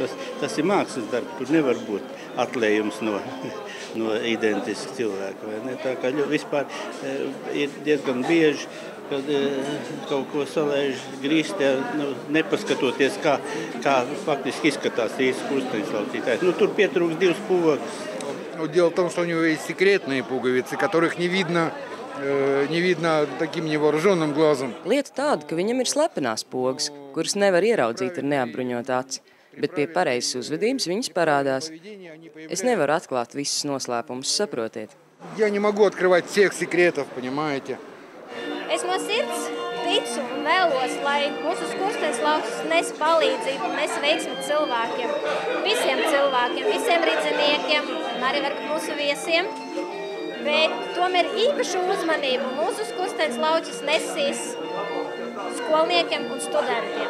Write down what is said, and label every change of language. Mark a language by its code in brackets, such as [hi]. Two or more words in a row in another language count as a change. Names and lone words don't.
[lv] Tas ir mākslas darbs, tur nevar būt atlējums no identiska cilvēka. Vai ne? Tā kā vispār ir diezgan bieži, kad kaut ko salēž grīstē, nepaskatoties, kā faktiski izskatās īsti skursteņslaucītājs. Tur pietrūks 2 pogas. [ru] Дело в том, что у него есть секретные пуговицы, которых не видно таким невооруженным глазом. [lv] Lieta tāda, ka viņam ir slepenās pogas, kuras nevar ieraudzīt ar neapbruņotu aci, bet pie pareizas uzvedības viņas parādās. Es nevaru atklāt visus noslēpumus, saprotiet. [ru] Я не могу открывать всех секретов, понимаете? [lv] Es no sirds ticu un vēlos, lai mūsu skursteņslauķis nes palīdzību un nes veiksmi cilvēkiem, visiem ridzeniekiem un arī varbūt mūsu viesiem. Bet tomēr īpašu uzmanību mūsu skursteņslauķis nesīs skolniekiem un studentiem.